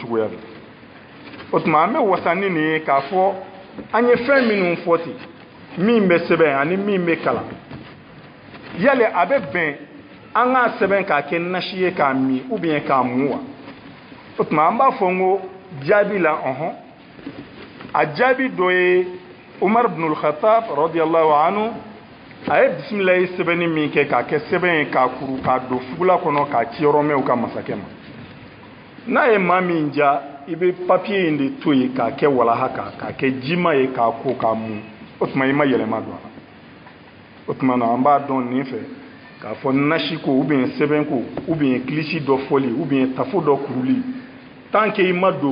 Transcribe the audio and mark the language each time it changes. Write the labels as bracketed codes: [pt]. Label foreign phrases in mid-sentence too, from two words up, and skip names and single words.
[bm] cogoya la o tuma an bɛ wasa ni nin ye k'a fɔ an ye fɛn minnu fɔ ten min bɛ sɛbɛn ani min bɛ kalan yali a bɛ bɛn an k'a sɛbɛn k'a kɛ nasi ye k'a min [fr] ou bien [bm] k'a mun wa o tuma an b'a fɔ n ko jaabi la a jaabi dɔ ye Umar ibn al-Khattab [ar] رضي الله عنه [bm] a ye bisimilayi sɛbɛnni min kɛ k'a kɛ sɛbɛn ye k'a kuru k'a don fugula kɔnɔ k'a ci yɔrɔ mɛn u ka masakɛ ma n'a ye maa min ja i bɛ papiye in de to yen k'a kɛ walaha kan k'a kɛ jima ye k'a ko k'a mun o tuma i ma yɛlɛma don a la o tuma na an b'a dɔn nin fɛ k'a fɔ nasi ko [fr] ou bien [bm] sɛbɛn ko [fr] ou bien [bm] kilisi dɔ fɔli [fr] ou bien [bm] tafo dɔ kuruli [fr] tant que [bm] i ma don